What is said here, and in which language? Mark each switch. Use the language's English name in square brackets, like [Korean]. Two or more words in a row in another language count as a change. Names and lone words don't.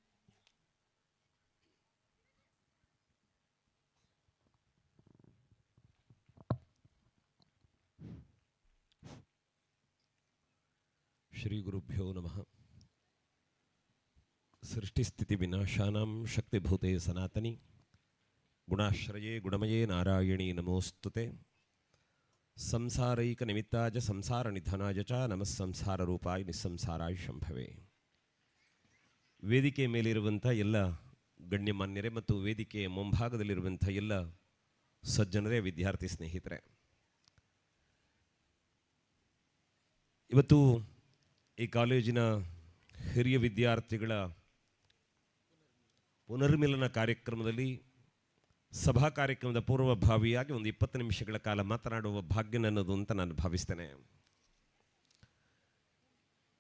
[Sanskrit] ಶ್ರೀ ಗುರುಭ್ಯೋ ನಮಃ. ಸೃಷ್ಟಿಸ್ಥಿತಿ ವಿನಾಶಾನಾಂ ಶಕ್ತಿಭೂತೆ ಸನಾತನಿ ಗುಣಾಶ್ರಯೇ ಗುಣಮಯೇ ನಾರಾಯಣೀ ನಮೋಸ್ತುತೆ. ಸಂಸಾರೈಕ ನಿಮಿತ್ತಾಯ ಸಂಸಾರ ನಿಧನಾಯ ಚ ನಮಃ ಸಂಸಾರ ರೂಪಾಯ ನಿಸ್ಸಂಸಾರಾಯ ಶಂಭವೇ. [Kannada] ವೇದಿಕೆ ಮೇಲಿರುವಂಥ ಎಲ್ಲ ಗಣ್ಯಮಾನ್ಯರೇ ಮತ್ತು ವೇದಿಕೆಯ ಮುಂಭಾಗದಲ್ಲಿರುವಂಥ ಎಲ್ಲ ಸಜ್ಜನರೇ, ವಿದ್ಯಾರ್ಥಿ ಸ್ನೇಹಿತರೆ, ಇವತ್ತು ಈ ಕಾಲೇಜಿನ ಹಿರಿಯ ವಿದ್ಯಾರ್ಥಿಗಳ ಪುನರ್ಮಿಲನ ಕಾರ್ಯಕ್ರಮದಲ್ಲಿ ಸಭಾ ಕಾರ್ಯಕ್ರಮದ ಪೂರ್ವಭಾವಿಯಾಗಿ ಒಂದು 20 ನಿಮಿಷಗಳ ಕಾಲ ಮಾತನಾಡುವ ಭಾಗ್ಯ ನನ್ನದು ಅಂತ ನಾನು ಭಾವಿಸ್ತೇನೆ.